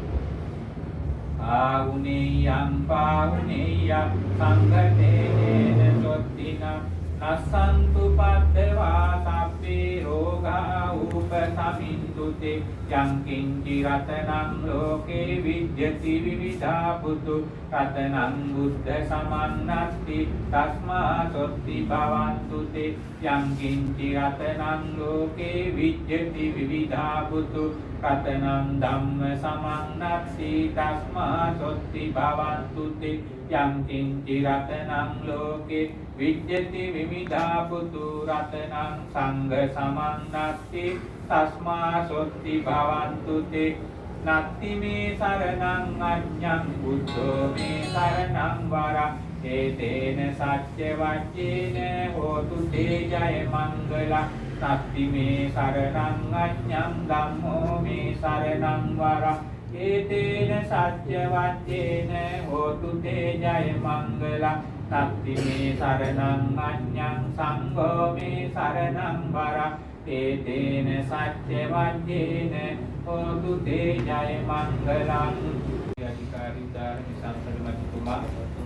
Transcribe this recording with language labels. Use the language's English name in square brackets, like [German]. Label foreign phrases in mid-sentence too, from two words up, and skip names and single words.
[Pali] ආහුනේයං පාහුනේයං සංඝතේන සොත්තිනා නස්සන්තු පද්දවා සබ්බේ රෝගා උපසමින්තුතේ යං කිංචි රතනං ලෝකේ විද්‍යති විවිධා පුතු රතනං බුද්ධ සමන්නත්ති තස්මා සොත්ති භවන්තුතේ යං කිංචි රතනං ලෝකේ විද්‍යති විවිධා පුතු රතනං ධම්ම සමන්නත්ති තස්මා සොත්ති භවන්තුතේ යං කිංචි රතනං ලෝකේ විද්‍යති විවිධා පුතු රතනං සංඝ සමන්නත්ති තස්මා සොත්ති භවන්තුතේ නත්ති මේ සරණං අඤ්ඤං බුද්ධෝ මේ සරණං වරං ඒතේන සච්ච වච්චේන හෝතු තේ ජය මංගලං නත්ති මේ සරණං අඤ්ඤං ධම්මෝ මේ සරණං වරං ඒතේන සච්ච වච්චේන හෝතු තේ ජය මංගලං නත්ති මේ සරණං අඤ්ඤං සංඝෝ මේ සරණං වරං ඒතේන සච්ච වච්චේන හෝතු තේ ජය මංගලං [Sinhala] අධිකාරී ධර්ම සංසද මතුමා